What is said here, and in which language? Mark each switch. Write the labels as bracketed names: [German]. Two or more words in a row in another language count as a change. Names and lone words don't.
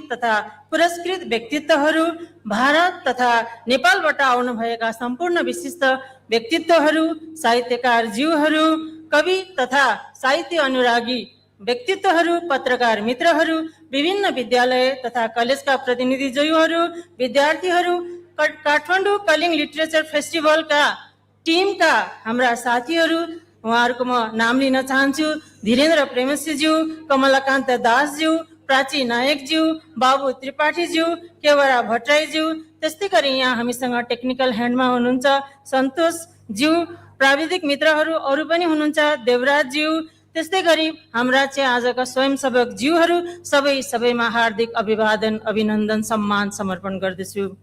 [Nepali] तथा पुरस्कृत व्यक्तित्वहरू, भारत तथा नेपालबाट आउनुभएका सम्पूर्ण विशिष्ट व्यक्तित्वहरू, साहित्यकार ज्यूहरू, कवि तथा साहित्य अनुरागी व्यक्तित्वहरू, पत्रकार मित्रहरू, विभिन्न विद्यालय तथा कलेजका प्रतिनिधिज्यूहरू, विद्यार्थीहरू, काठमाडौँ कलिङ लिटरेचर फेस्टिभल का टीम का हाम्रा साथीहरू, उहाँहरूको म नाम लिन चाहन्छु। धीरेन्द्र प्रेमसिज्यू, कमलाकान्त दासज्यू, प्राची नायकज्यू, बाबु त्रिपाठीज्यू, केवरा भट्टराईज्यू, त्यस्तै गरी यहाँ हामीसँग [English] technical handमा [Nepali] हुनुहुन्छ सन्तोषज्यू, प्राविधिक मित्रहरू अरू पनि हुनुहुन्छ देवराजज्यू, त्यस्तै गरी हाम्रा चाहिँ आजका स्वयंसेवक ज्यूहरू सबैमा हार्दिक अभिवादन, अभिनन्दन, सम्मान समर्पण गर्दछु।